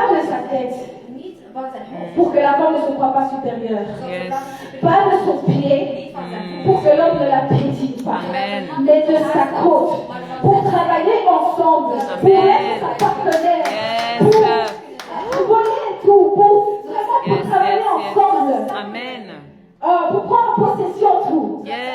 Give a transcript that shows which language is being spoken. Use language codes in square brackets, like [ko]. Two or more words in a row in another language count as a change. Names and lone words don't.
[fr] Pas de [nl] God [fr] sa [nl] zijn. [fr] tête. [nl] Niet van zijn hoofd. [fr] Pour que la femme ne se croie pas supérieure. Yes. Pas de son pied. [nl] Niet van zijn voet. [fr] Pour que l'homme ne la pétille pas. Amen. Mais de sa côte. Pour travailler ensemble. Pour être sa partenaire. Yes. Pour voler tout. Pour vraiment pour Yes, travailler yes, ensemble. yes. Amen. Pour prendre possession de tout. Yes.